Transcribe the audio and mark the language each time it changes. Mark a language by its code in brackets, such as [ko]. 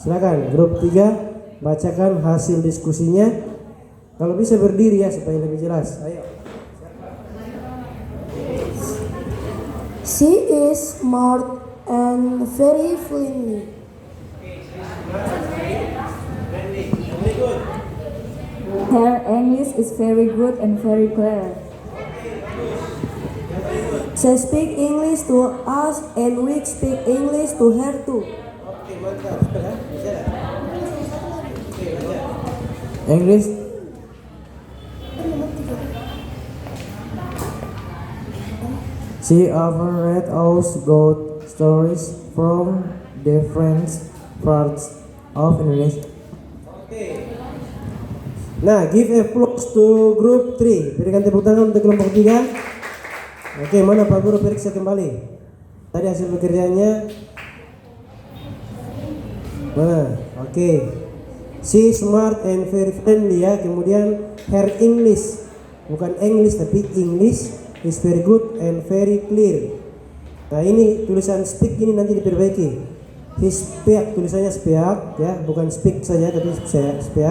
[id] Silakan grup 3 bacakan hasil diskusinya. Kalau bisa berdiri ya supaya lebih jelas. Ayo. [en] She is smart and very friendly. Her English is very good and very clear. She speak English to us and we speak English to her too. [id] Oke, mantap. Bisa. Oke, baca. [en] English. She often read us good stories from different parts of Indonesia. Oke. Nah, give applause to group 3. [id] Berikan tepuk tangan untuk kelompok 3. Oke, mana Pak Guru periksa kembali. Tadi hasil pekerjaannya. Mana? Oke. [en] She smart and very friendly ya. Kemudian her English, [id] bukan [en] English [id] tapi [en] English is very good and very clear. [id] Nah ini tulisan speak ini nanti diperbaiki. [en] He speak, [id] tulisannya speak ya, bukan speak saja tapi speak.